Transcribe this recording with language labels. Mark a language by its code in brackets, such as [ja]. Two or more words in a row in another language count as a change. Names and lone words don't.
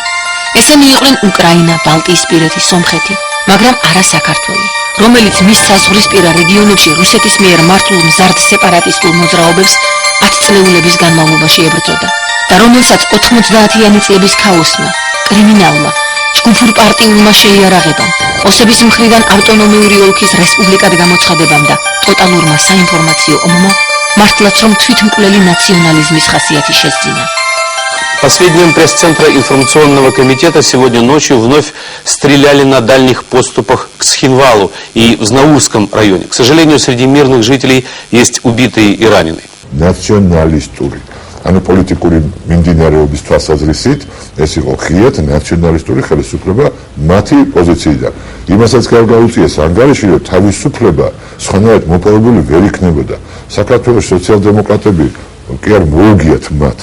[ka] ესენი იყვნენ უკრაინა, ბალტიისპირეთი, სომხეთი, მაგრამ არა საქართველო, რომელიც მის საზღვრისპირა რეგიონებში რუსეთის მიერ მართულ მზარდ სეპარატისტულ მოძრაობებს 10 წლეულების განმავლობაში ებრძოდა და რომელსაც 90-იანი წლების ქაოსმა, კრიმინალმა, ჯგუფურ პარტიულმა შეიარაღებამ, ოსების მხრიდან ავტონომიური ოლქის რესპუბლიკად გამოცხადებამ და ტოტალურმა საინფორმაციო ომმა მართლაც რომ თვითმკვლელი ნაციონალიზმის ხასიათი შესძინა. [ru] По сведениям пресс-центра информационного комитета, сегодня ночью вновь стреляли на дальних подступах к Схинвалу и в Знаурском районе. К сожалению, среди мирных жителей есть убитые и раненые. [ka] Националистური, ანუ პოლიტიკური მიმდინარეობის თვალსაზრისით, ეს იყო ხიეთ ნაციონალისტური ხელისუფლება მათი პოზიციიდან. იმასაც გაუწიეს ანგარიში, რომ თავისუფლება სხვანაირად მოპოვებული ვერ იქნებოდა. საქართველოს სოციალ-დემოკრატები კი არ მოუგიათ მათ.